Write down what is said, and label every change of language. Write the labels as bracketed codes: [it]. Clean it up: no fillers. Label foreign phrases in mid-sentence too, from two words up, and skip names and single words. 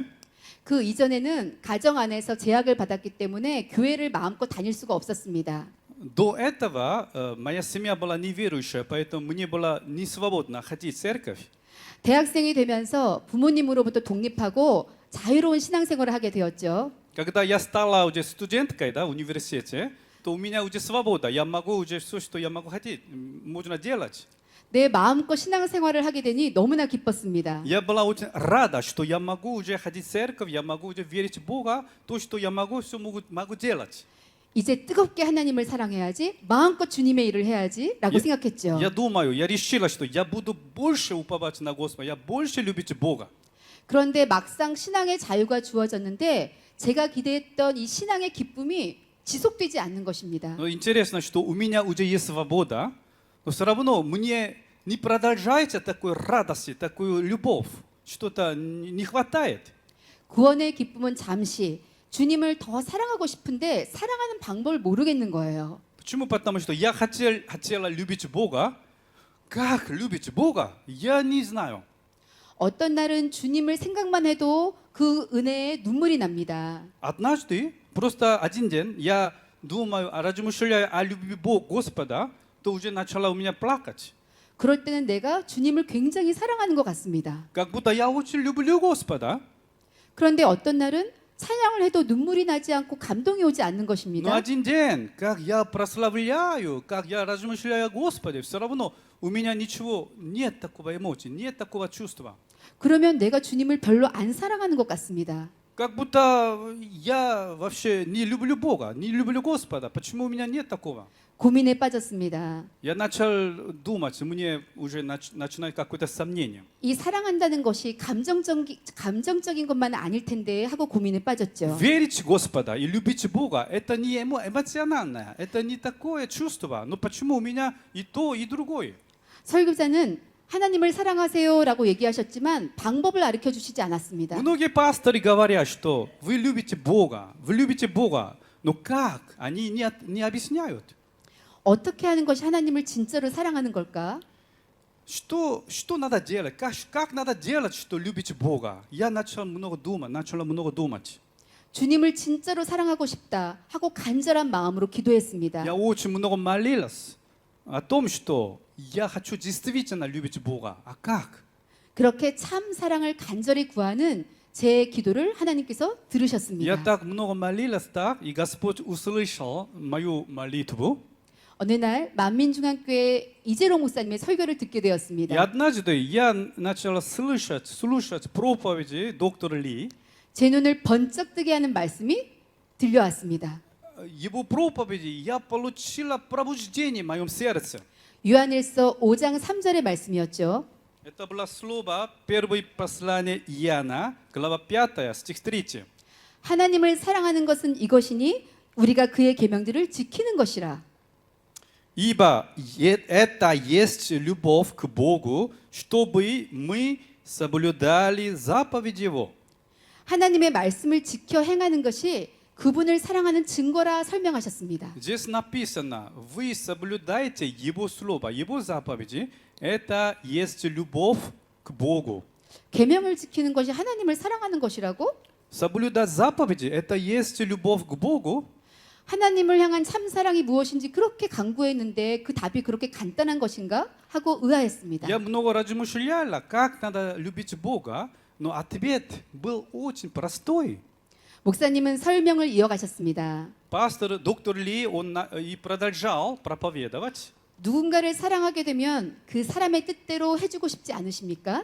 [ko] 그 이전에는 가정 안에서 제약을 받았기 때문에 교회를 마음껏 다닐 수가 없었습니다. [ru] до этого моя семья была неверующая, поэтому мне было не свободно ходить в церковь. [ko] 대학생이 되면서 부모님으로부터 독립하고 자유로운 신앙생활을 하게 되었죠. [ru] Когда я стала уже студенткой, да, в университете, то у меня уже свобода. Я могу уже все, что я могу хотеть, можно делать. [ko] 내 ма음껏 신앙생활을 하게 되니 너무나 기뻤습니다. [ru] Я была очень рада, что я могу уже ходить в церковь, я могу уже верить в Бога, то, что я могу, все могу делать. [ko] 이제 뜨겁게 하나님을 사랑해야지, 마음껏 주님의 일을 해야지라고 생각했죠. [ru] Я думаю, я решила, что я буду больше уповать на Господа, я больше любить Бога. [ko] 그런데 막상 신앙의 자유가 주어졌는데 제가 기대했던 이 신앙의 기쁨이 지속되지 않는 것입니다. [ru] Но интересно, что у меня уже есть свобода, но все равно мне не продолжается такой радости, такую любовь. Что-то не хватает. [ko] 구원의 기쁨은 잠시, 주님을 더 사랑하고 싶은데 사랑하는 방법을 모르겠는 거예요. [ru] Почему? Потому что я хотела любить Бога. Как любить Бога? Я не знаю. [ko] 어떤 날은 주님을 생각만 해도 그 은혜에 눈물이 납니다. [ru] Однажды, просто один день, я думаю, размышляя о любви Господа, то уже начала у меня плакать. [ko] 그럴 때는 내가 주님을 굉장히 사랑하는 것 같습니다. [ru] Как будто я очень люблю Господа. [ko] 그런데 어떤 날은 찬양을 해도 눈물이 나지 않고 감동이 오지 않는 [ru] Но [ko] 것입니다. [ru] один день, как я прославляю, как я размышляю о Господе, все равно у меня ничего, нет такого эмоции, нет такого чувства. [ko] 그러면 내가 주님을 별로 안 사랑하는 것 같습니다. [ru] Как будто я вообще не люблю Бога, не люблю Господа. Почему у меня нет такого? [ko] 고민에 빠졌습니다. [ru] Я начал думать, мне уже начинает какое-то сомнение. [ko] 이 사랑한다는 것이 감정적인 것만 아닐 텐데 하고 고민에 빠졌죠. [ru] Верить в Господа и любить Бога – это не эмоциональное, это не такое чувство. Но почему у меня и то, и другое? [ko] 설교자는 하나님을 사랑하세요라고 얘기하셨지만 방법을 가르쳐 주시지 않았습니다. [ru] Многие пасторы говорят, что вы любите Бога, но как? Они не объясняют. [ko] 어떻게 하는 것이 하나님을 진짜로 사랑하는 걸까? [ru] Что надо делать? Как надо делать, что любите Бога? Я начала много думать. [ko] 주님을 진짜로 사랑하고 싶다 하고 간절한 마음으로 기도했습니다. [ru] Я очень много молилась о том, что я хочу действительно любить Бога. А как? [ko] 그렇게 참 사랑을 간절히 구하는 제 기도를 하나님께서 [ru] Я [ko] 들으셨습니다. [ru] так много молилась, так, и Господь услышал мою молитву. [ko] 어느 날 만민중앙교회 이재로 목사님의 설교를 듣게 [ru] И [ko] 되었습니다. [ru] однажды я начала слушать проповеди доктора Ли. [ko] 제 눈을 번쩍 뜨게 하는 말씀이 들려왔습니다. [ru] Его проповеди я получила пробуждение в моем сердце. [ko] 요한일서 5장 3절의 말씀이었죠. [ru] Это было слово первое послание Иоанна, глава 5, стих 3. [ko] 하나님을 사랑하는 것은 이것이니 우리가 그의 계명들을 지키는 것이라. [ru] Ибо это есть любовь к Богу, чтобы мы соблюдали заповеди Его. [ko] 하나님의 말씀을 지켜 행하는 것이 그분을 사랑하는 증거라 설명하셨습니다. [ru] Здесь написано, вы соблюдаете Его слово, Его заповеди, это есть любовь к Богу. [ko] 계명을 지키는 것이 하나님을 사랑하는 것이라고? [ru] Соблюдать заповеди, это есть любовь к Богу. [ko] 하나님을 향한 참사랑이 무엇인지 그렇게 강구했는데 그 답이 그렇게 간단한 것인가? 하고 의아했습니다. [ru] Я много размышляла, как надо любить Бога, но ответ был очень простой. [ko] 목사님은 설명을 이어가셨습니다. [ru] Пастор доктор Ли, он и продолжал проповедовать. [ko] 누군가를 사랑하게 되면 그 사람의 뜻대로 해주고 싶지 않으십니까?